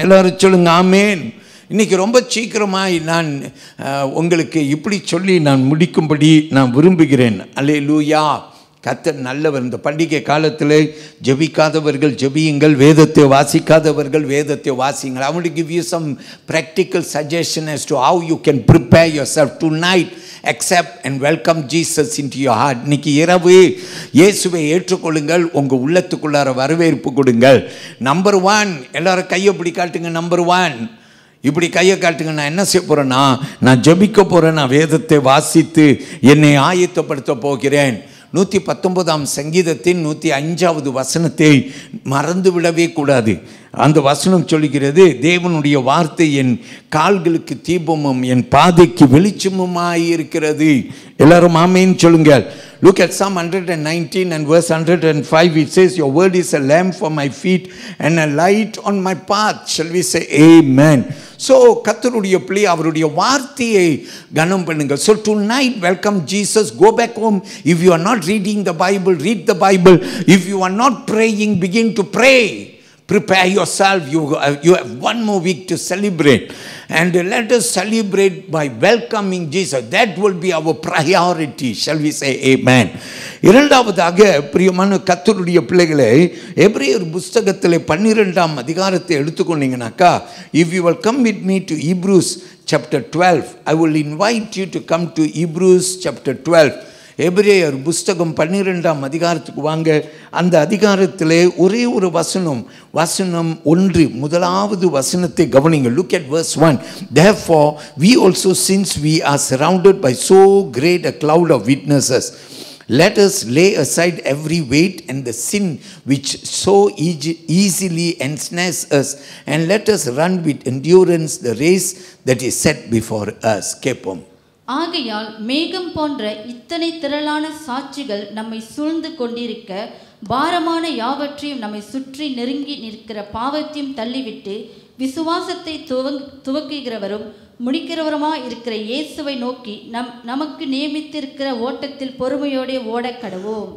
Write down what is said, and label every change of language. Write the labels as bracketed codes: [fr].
[ta] எல்லாரும் சொல்லுங்க ஆமென். இன்றைக்கி ரொம்ப சீக்கிரமாக நான் உங்களுக்கு இப்படி சொல்லி நான் முடிக்கும்படி நான் விரும்புகிறேன். அல்லேலூயா. கர்த்தர் நல்லவர். இந்த பண்டிகை காலத்தில் ஜெபிக்காதவர்கள் ஜெபியுங்கள், வேதத்தை வாசிக்காதவர்கள் வேதத்தை வாசிங்கள். [en] I want to give you some practical suggestion as to how you can prepare yourself tonight. Accept and welcome Jesus into your heart. [ta] இன்னைக்கு இரவு இயேசுவை ஏற்றுக்கொள்ளுங்கள். உங்கள் உள்ளத்துக்குள்ளார வரவேற்பு கொடுங்கள். நம்பர் 1, எல்லாரும் கையை இப்படி காட்டுங்க. நம்பர் 1, இப்படி கையை காட்டுங்க. நான் என்ன செய்ய போகிறேன்னா, நான் ஜெபிக்க போகிறேன். நான் வேதத்தை வாசித்து என்னை ஆயத்தப்படுத்த போகிறேன். 119ஆம் சங்கீதத்தின் 105வது வசனத்தை மறந்து விடவே கூடாது. அந்த வசனம் சொல்லுகிறது, தேவனுடைய வார்த்தை என் கால்களுக்கு தீபமும் என் பாதைக்கு வெளிச்சமுமாய் இருக்கிறது. எல்லாரும் ஆமென் சொல்லுங்கள். [en] Look at Psalm 119 and verse 105. It says, your word is a lamp for my feet and a light on my path. Shall we say amen? [ta] So கர்த்தருடைய பிள்ளை அவருடைய வார்த்தையை கனம் பண்ணுங்க. [en] So tonight welcome Jesus. Go back home. If you are not reading the Bible, read the Bible. If you are not praying, begin to pray. Prepare yourself. You have one more week to celebrate. And let us celebrate by welcoming Jesus. That will be our priority. Shall we say amen? [ta] இரண்டாவதாக பிரியமான கர்த்தருடைய பிள்ளைகளே, எபிரேயர் புத்தகத்திலே 12ஆம் அதிகாரத்தை எடுத்துக்கொண்டீங்கன்னாக்கா, [en] if you will come with me to Hebrews chapter 12, I will invite you to come to Hebrews chapter 12. [ta] எபிரேயர் புஸ்தகம் 12ஆம் அதிகாரத்துக்கு வாங்க. அந்த அதிகாரத்திலே ஒரே ஒரு வசனம் 1 முதலாவது வசனத்தை கவனிங்க. [en] Look at verse 1. Therefore we also, since we are surrounded by so great a cloud of witnesses, let us lay aside every weight and the sin which so easily ensnares us, and let us run with endurance the race that is set before us. [ta] கேட்போம். ஆகையால் மேகம் போன்ற இத்தனை திரளான சாட்சிகள் நம்மை சூழ்ந்து கொண்டிருக்க, பாரமான யாவற்றையும் நம்மை சுற்றி நெருங்கி நிற்கிற பாவத்தையும் தள்ளிவிட்டு, விசுவாசத்தை துவக்குகிறவரும் முடிக்கிறவருமாய் இருக்கிற இயேசுவை நோக்கி நமக்கு நியமித்திருக்கிற ஓட்டத்தில் பொறுமையோட ஓடக்கடவோம்.